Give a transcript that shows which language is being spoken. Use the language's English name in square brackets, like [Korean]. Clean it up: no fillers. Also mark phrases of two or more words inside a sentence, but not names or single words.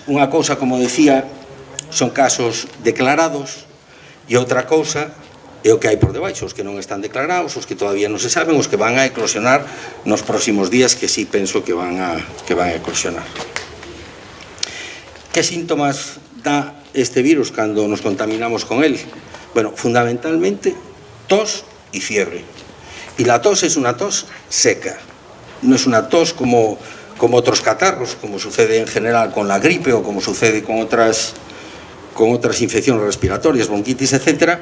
[Galician] Unha cousa, como decía, son casos declarados, e outra cousa é o que hai por debaixo, os que non están declarados, os que todavía non se saben, os que van a eclosionar nos próximos días, que sí penso que van a eclosionar. Que síntomas dá este virus cando nos contaminamos con él? [Spanish] Bueno, fundamentalmente tos y fiebre. Y la tos es una tos seca, no es una tos como otros catarros, como sucede en general con la gripe o como sucede con otras infecciones respiratorias, bronquitis, etc.